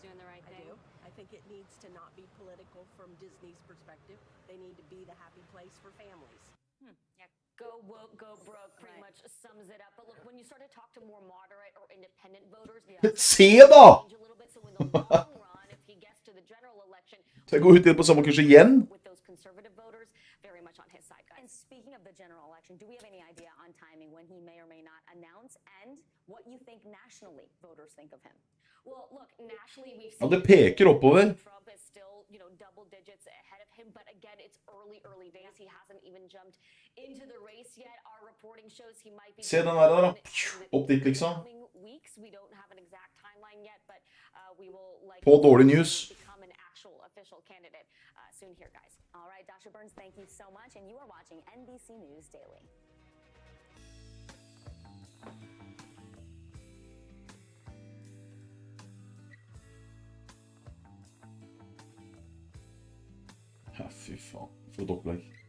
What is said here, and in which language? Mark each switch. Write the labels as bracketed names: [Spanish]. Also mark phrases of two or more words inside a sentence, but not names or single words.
[Norwegian] Se da! Så jeg går ut igjen på samme kurs igjen. [English] And speaking of the general election, do we have any idea on timing when he may or may not announce, and what you think nationally voters think of him? Well, look, nationally we've seen [Norwegian] det peker oppover. [English] Trump is still, double digits ahead of him, but again, it's early days. He hasn't even jumped into the race yet. Our reporting shows he might be. [Norwegian] Se den der da. Opp dit liksom. [English] We don't have an exact timeline yet, but we will [Norwegian] På dårlig news. [English] Become an actual official candidate soon here, guys. All right, Dasha Burns, thank you so much, and you are watching NBC News Daily. [Norwegian] Ja, fy faen. For et opplegg.